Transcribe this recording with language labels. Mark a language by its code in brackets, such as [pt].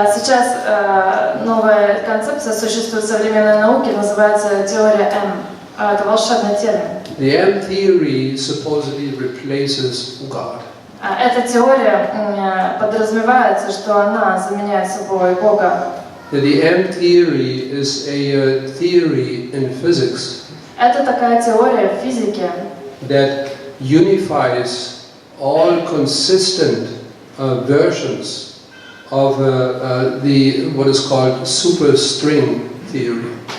[ru] Сейчас новая концепция существует в современной науке, называется теория М. Это волшебный термин. [en] The M theory supposedly replaces God. [ru] Эта теория подразумевается, что она заменяет собой Бога. [en] The M theory is a theory in physics. [ru] Это такая теория в физике, [en] that unifies all consistent versions of the what is called superstring theory.